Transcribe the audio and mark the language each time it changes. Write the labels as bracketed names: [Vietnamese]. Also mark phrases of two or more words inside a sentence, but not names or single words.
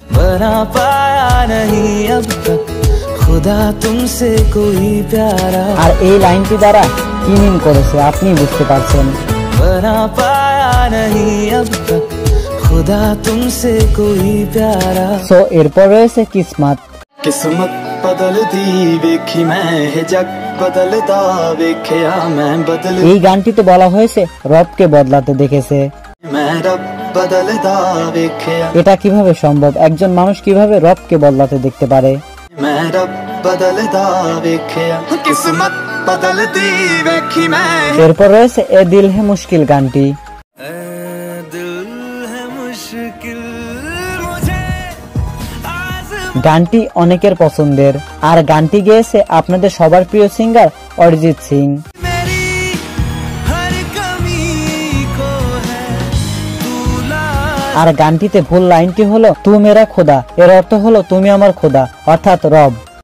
[Bangla] আর এই লাইনটি দ্বারা কি মিন করেছে আপনি বুঝতে পারছেন। সো এরপর রয়েছে কিসমত। [Punjabi] ਕਿਸਮਤ ਬਦਲਦੀ ਵੇਖੀ ਮੈਂ ਜੱਗ ਬਦਲਦਾ ਵੇਖਿਆ ਮੈਂ ਬਦਲ। [Bangla] এই গানটিতে বলা হয়েছে রবকে বদলাতে দেখেছে। [Punjabi] ਮੈਂ ਰੱਬ ਬਦਲਦਾ ਵੇਖਿਆ। [Bangla] এটা কিভাবে সম্ভব? একজন মানুষ কিভাবে রবকে বদলাতে দেখতে পারে? [Punjabi] ਮੈਂ ਰੱਬ ਬਦਲਦਾ ਵੇਖਿਆ ਕਿਸਮਤ ਬਦਲਦੀ ਵੇਖੀ ਮੈਂ। [Bangla] এরপর রয়েছে এ দিল হে মুশকিল গানটি। গানটি অনেকের পছন্দের, আর গানটি গেয়েছে আপনাদের সবার প্রিয় সিঙ্গার অরিজিৎ সিং। আর গানটিতে ভুল লাইনটি হলো [Hindi] तू मेरा ख़ुदा, [Bangla] এর অর্থ হলো তুমি আমার খোদা, অর্থাৎ রব।